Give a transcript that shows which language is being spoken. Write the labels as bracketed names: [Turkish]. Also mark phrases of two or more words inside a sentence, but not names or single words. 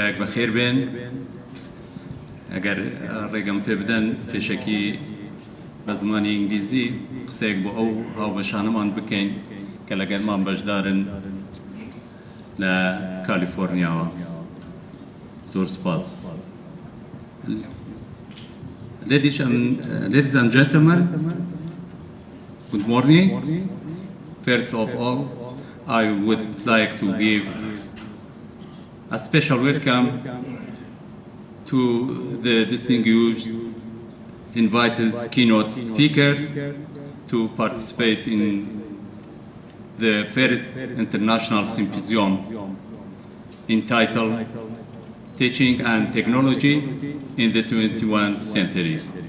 [Central Kurdish] لایەک بەخێر بێن ئەگەر ڕێگەم پێ بدەن پێشەکی بە زمانی ئینگلیزی قسەیەک بۆ ئەو هاوبەشانەمان بکەین کە لەگەڵمان بەشدارن لە کالیفۆرنیاوە. زۆر سپاس. [English] Ladies and gentlemen, good morning. First of all, I would like to give a special welcome to the distinguished invited keynote speaker to participate in the first international symposium entitled Teaching and Technology in the 21st Century,